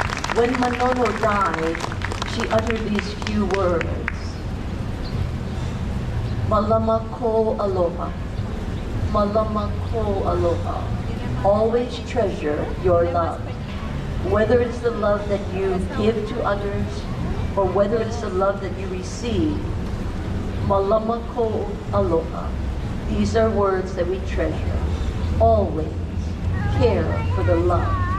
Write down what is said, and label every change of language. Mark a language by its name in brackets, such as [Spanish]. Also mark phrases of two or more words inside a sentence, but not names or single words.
[English] When Manono died, she uttered these few words. [Hawaiian] Malama ko aloha. Malama ko aloha. [English] Always treasure your love. Whether it's the love that you give to others or whether it's the love that you receive, [Hawaiian] malama ko aloha. [English] These are words that we treasure. Always care for the love.